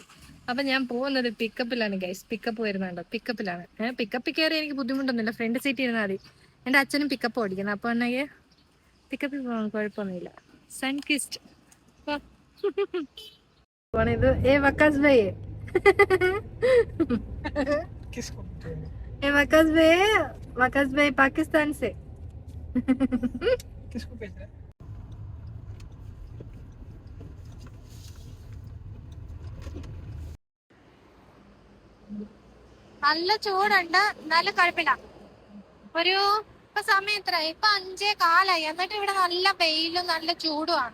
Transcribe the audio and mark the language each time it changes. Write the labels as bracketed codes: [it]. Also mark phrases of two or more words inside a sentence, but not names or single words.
[ml] അപ്പൊ ഞാൻ പോകുന്നത് പിക്കപ്പിലാണ് ഗൈസ്. പിക്കപ്പ് വരുന്നുണ്ട്, പിക്കപ്പിലാണ്. പിക്കപ്പിൽ കയറി എനിക്ക് ബുദ്ധിമുട്ടൊന്നുമില്ല, ഫ്രണ്ട് സീറ്റ് ഇരുന്നാൽ മതി. എൻ്റെ അച്ഛനും പിക്കപ്പ് ഓടിക്കുന്നത്. അപ്പൊ ഉണ്ടെങ്കിൽ പിക്കപ്പിൽ പോകാൻ കുഴപ്പമൊന്നുമില്ല. സൺകിസ്റ്റ് ഇത് വക്കാസ് ഭായി [hi] वकास भाई पाकिस्तान से किसको भेज रहा है? [ml] നല്ല ചൂടുണ്ട്, എന്നാലും കുഴപ്പമില്ല. ഒരു ഇപ്പൊ സമയം എത്ര? ഇപ്പൊ 5:15 എന്നിട്ട് ഇവിടെ നല്ല വെയിലും നല്ല ചൂടുമാണ്.